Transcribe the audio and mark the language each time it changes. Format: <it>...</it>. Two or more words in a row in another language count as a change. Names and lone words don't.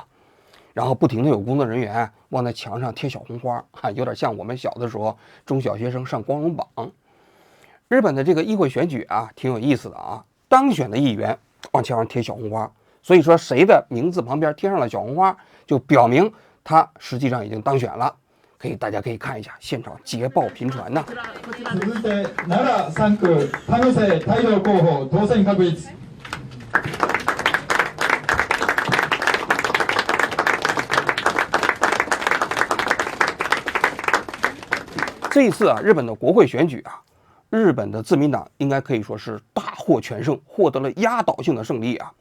<zh>然后不停的有工作人员往那墙上贴小红花啊，有点像我们小的时候中小学生上光荣榜。日本的这个议会选举啊，挺有意思的啊。当选的议员往墙上贴小红花，所以说谁的名字旁边贴上了小红花，就表明他实际上已经当选了。大家可以看一下，现场捷报频传呐。</zh> <ja>続いて奈良3区田野瀬太陽候補当選確率。</ja> <zh>这一次啊，日本的国会选举啊，日本的自民党应该可以说是大获全胜，获得了压倒性的胜利啊。</zh>